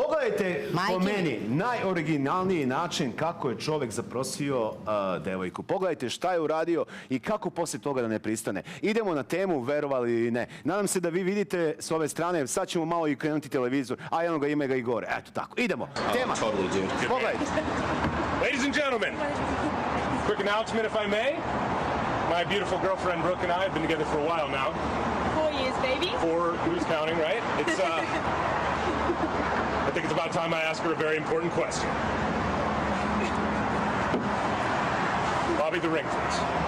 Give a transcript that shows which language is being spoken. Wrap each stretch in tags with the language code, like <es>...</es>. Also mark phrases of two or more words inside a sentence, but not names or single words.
<sr>pogledajte po meni najoriginalniji način kako je čovjek zaprosio devojku. Pogledajte šta je uradio i kako poslije toga da ne pristane. Idemo na temu, verovali ili ne. Nadam se da vi vidite s ove strane, sad ćemo malo i krenuti televizor, a jedno ga ima ga i gore. Eto tako, idemo. Tema. Pogledajte.</sr> <en>Ladies and gentlemen, quick announcement if I may. My beautiful girlfriend Brooke and I have been together for a while now. 4 years, baby. 4, who's counting, right? It's, I think it's about time I ask her a very important question. Bobby, the ring, please.</en>